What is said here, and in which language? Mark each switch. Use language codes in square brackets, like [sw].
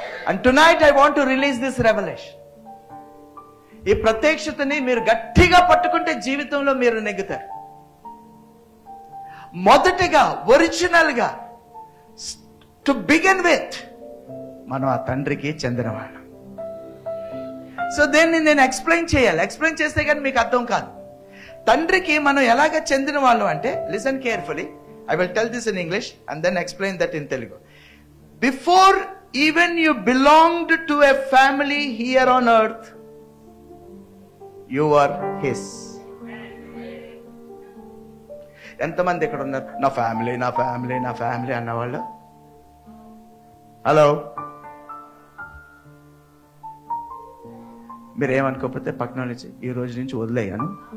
[en] And tonight I want to release this revelation. [te] ఈ ప్రత్యక్షతని మీరు గట్టిగా పట్టుకుంటే జీవితంలో మీరు నెగ్గుతారు. మొదటిగా ఒరిజినల్ గా [en] to begin with [te] మనం ఆ తండ్రికి చెందిన వాళ్ళం. సో దీన్ని నేను ఎక్స్ప్లెయిన్ చేయాలి. ఎక్స్ప్లెయిన్ చేస్తే కానీ మీకు అర్థం కాదు. తండ్రికి మనం ఎలాగ చెందిన వాళ్ళం అంటే, [en] Listen carefully, I will tell this in English and then explain that in Telugu. Before even you belonged to a family here on earth, you were his. [te] ఎంతమంది ఇక్కడ ఉన్నారు నా ఫ్యామిలీ నా ఫ్యామిలీ నా ఫ్యామిలీ అన్నవాళ్ళు? హలో, మీరేమనుకోకపోతే పక్కన నుంచి ఈ రోజు నుంచి వదిలేయాను.